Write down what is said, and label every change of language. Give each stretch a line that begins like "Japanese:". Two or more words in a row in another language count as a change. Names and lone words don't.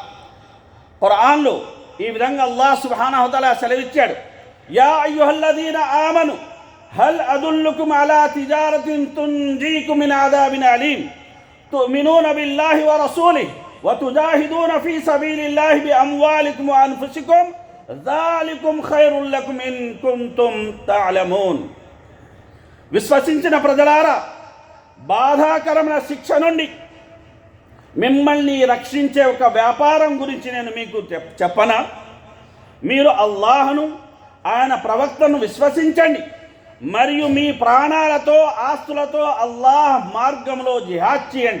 Telugu: ఖురాన్లో ఈ విధంగా
Arabic: الله سبحانه وتعالى సెలవిచ్చాడు, يا أيها الذين آمنوا هل أدلكم على تجارة تنجيكم من عذاب أليم تؤمنون بالله ورسوله وتجاهدون في سبيل الله بأموالكم وأنفسكم ذَلِكُمْ خَيْرٌ لَكُمْ إِن كُنتُمْ تَعْلَمُونَ.
Telugu: విశ్వసించిన ప్రజలారా, బాధాకరమైన శిక్ష నుండి మిమ్మల్ని రక్షించే ఒక వ్యాపారం గురించి నేను మీకు చెప్పనా? మీరు అల్లాహ్ను, ఆయన ప్రవక్తను విశ్వసించండి మరియు మీ ప్రాణాలతో ఆస్తులతో అల్లాహ్ మార్గంలో జిహాద్ చేయండి.